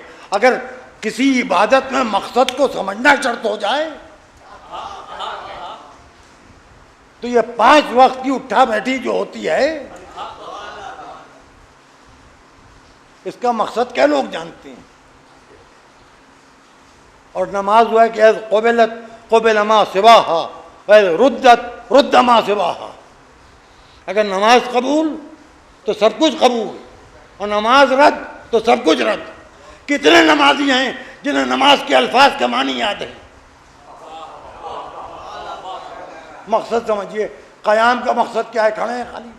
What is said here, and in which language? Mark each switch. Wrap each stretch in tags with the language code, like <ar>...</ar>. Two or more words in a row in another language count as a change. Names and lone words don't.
<hi>अगर किसी इबादत में मकसद को समझना शर्त हो जाए तो ये 5 वक्त की उठा बैठी जो होती है, इसका मकसद क्या लोग जानते हैं। और नमाज हुआ है कि</hi> <ar>قُبِلَتْ قُبِلَ مَا سِوَاهَا رُدَّتْ رُدَّ مَا سِوَاهَا.</ar> <hi>अगर नमाज कबूल तो सब कुछ कबूल, और नमाज रद्द तो सब कुछ रद्द। कितने नमाजी हैं जिन्हें नमाज के अल्फाज का मानी याद है? मकसद समझिए। क़याम का मकसद क्या है? खड़े हैं खाली।</hi>